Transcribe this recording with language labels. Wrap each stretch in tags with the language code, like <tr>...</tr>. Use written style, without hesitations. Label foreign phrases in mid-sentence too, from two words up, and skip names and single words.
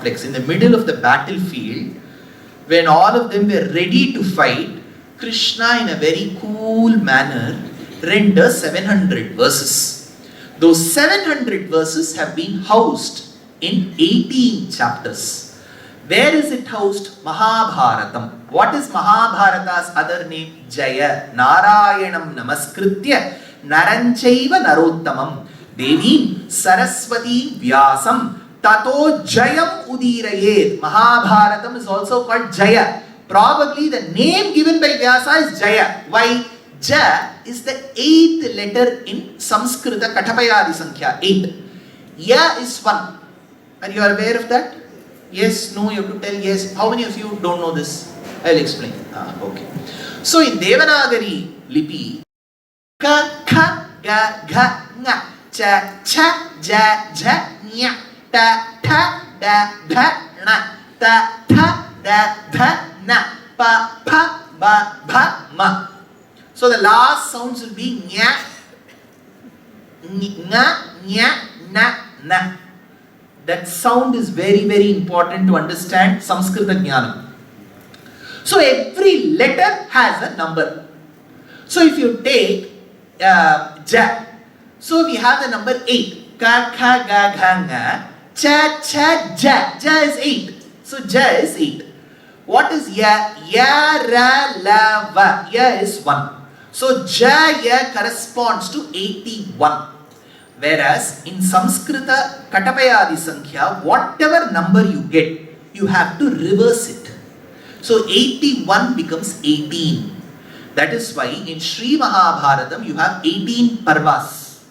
<en>In the middle of the battlefield, when all of them were ready to fight, Krishna in a very cool manner renders 700 verses. Those 700 verses have been housed in 18 chapters. Where is it housed? Mahabharatam. What is Mahabharata's other name? Jaya.</en> <sa>नारायणं नमस्कृत्य नरं चैव नरोत्तमम् देवीं सरस्वतीं व्यासं ततो जयम् उदीरयेत्.</sa> <en>Mahabharatam is also called Jaya. Probably the name given by Vyasa is Jaya. Why? Ja is the 8th letter in</en> <sa>संस्कृत कटपयादि संख्या.</sa> <en>8. Ya is 1. Are you aware of that? Yes, no, you have to tell yes. How many of you don't know this? I'll explain. Okay. So in Devanagari Lipi, ka, kha, ga, gha, nga, cha, cha, ja, ja, nya, ta, tha, da, dha, na, ta, tha, da, dha, na, pa, pa, ba, bha, ma. So the last sounds will be nya, nga, nya, na, na. That sound is very, very important to understand</en> <sa>संस्कृत ज्ञानम्.</sa> <en>So every letter has a number. So if you take Ja, so we have the number 8. Ka, kha, ga, gha, nga, cha, cha, ja. Ja is 8. So Ja is 8. What is Ya? Ya, ra, la, va. Ya is 1. So Ja, Ya corresponds to 81. Whereas in</en> <sa>संस्कृत कटपयादि संख्या,</sa> <en>whatever number you get, you have to reverse it. So 81 becomes 18. That is why in Sri Mahabharatam you have 18 parvas.</en>